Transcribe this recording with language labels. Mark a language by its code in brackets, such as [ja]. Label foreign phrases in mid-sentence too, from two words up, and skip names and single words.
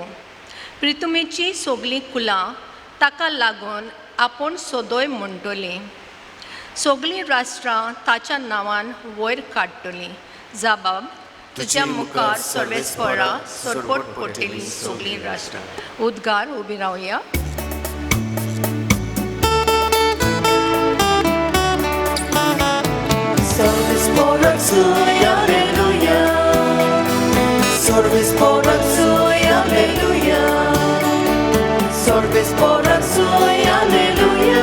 [kok] प्रितुमेची सगळीं कुलां ताका लागून आपूण सोदोय म्हणटलीं. सगळीं राष्ट्रां ताच्या नांवान वयर काडटलीं. जबाब, तुज्या मुखार सर्वेस्परा सरपट पडटलीं सगळीं राष्ट्रां. उद्गार उबी रावया. Sorvespora Tsui, Alleluia. Sorvespora Tsui, Alleluia. Sorvespora Tsui, Alleluia.